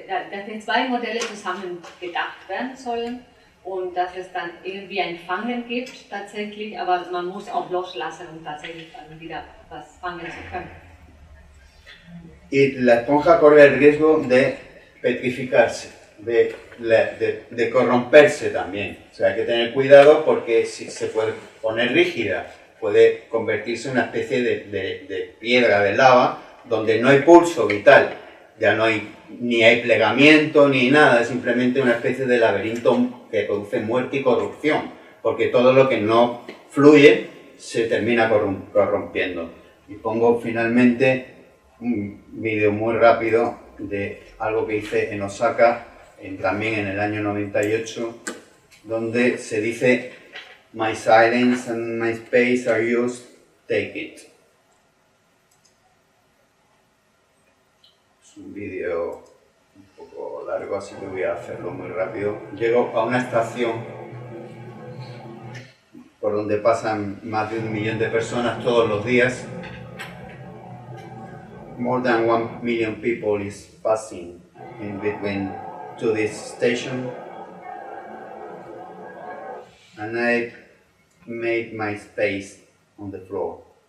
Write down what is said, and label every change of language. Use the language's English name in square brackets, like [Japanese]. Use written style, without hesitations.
[German] Dass die zwei Modelle zusammen gedacht werden sollen und dass es dann irgendwie ein Fangen gibt tatsächlich, aber man muss auch loslassen, um tatsächlich dann wieder was fangen zu können. [Spanish] Y la esponja corre el riesgo de petrificarse, de corromperse también. O sea, hay que tener cuidado porque si se puede poner rígida, puede convertirse en una especie de piedra de lava donde no hay pulso vital, ya no hay ni hay plegamiento ni nada, es simplemente una especie de laberinto que produce muerte y corrupción, porque todo lo que no fluye se termina corrompiendo. Y pongo finalmente un vídeo muy rápido de algo que hice en Osaka, también en el año 98, donde se dice [English] "My silence and my space are yours, take it". [Spanish] Es un vídeo un poco largo, así que voy a hacerlo muy rápido. Llego a una estación por donde pasan más de 1 millón de personas todos los días. [English] More than 1 million people is passing in between to this station, and I made my space on the floor.